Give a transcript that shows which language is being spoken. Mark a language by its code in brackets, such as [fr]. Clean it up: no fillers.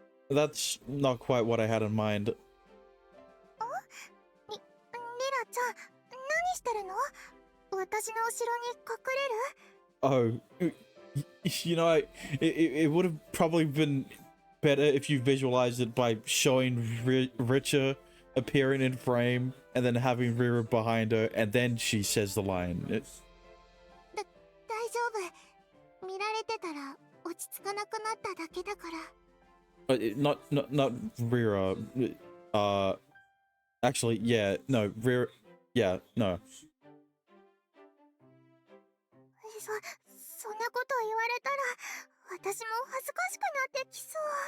[en] That's not quite what I had in mind. [ja] リラちゃん、何してるの？私の後ろに隠れる？ [en] Oh, you know, it would have probably been better if you visualized it by showing Richa appearing in frame and then having Rira behind her, and then she says the line. [ja] 大丈夫。見られてたら落ち着かなくなっただけだから。 [en] Not Rira. Actually, yeah, no, Rira. Yeah, no. [ja] そんなこと言われたら私も恥ずかしくなってきそう。